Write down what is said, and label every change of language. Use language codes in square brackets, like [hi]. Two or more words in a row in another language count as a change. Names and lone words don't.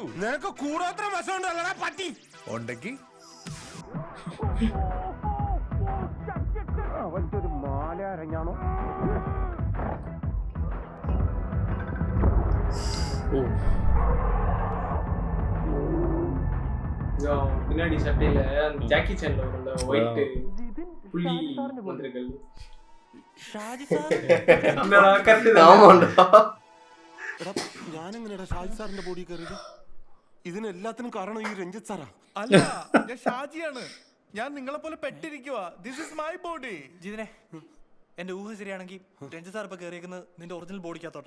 [ml] നിനക്ക് കൂടോത്ര വശമുണ്ടല്ലടാ പട്ടി. ഉണ്ടെങ്കിൽ അവന്റെ ഒരു മാല അരഞ്ഞാണോ? [ta] பின்னாடி சட்டையில ஜாக்கி சான்ல ஒரு ஒயிட் புள்ளி வந்திருக்கல். [ml] ഞാനെങ്ങനെയാ ഷാജി സാറിന്റെ ബോഡി കയറിയത്? ഇതിനെല്ലാത്തിനും കാരണം ഈ രഞ്ജിത്ത് സാറാ. അല്ല, ഞാൻ ഷാജിയാണ്. ഞാൻ നിങ്ങളെ പോലെ പെട്ടിരിക്കുക. [en] This is my body. [ml] ജിതിനെ, എന്റെ ഊഹ ശരിയാണെങ്കിൽ രഞ്ജിത്ത് സാർ ഇപ്പൊ കയറിയേക്കുന്നത് നിന്റെ ഒറിജിനൽ ബോഡിക്കകത്തോട്ടാ.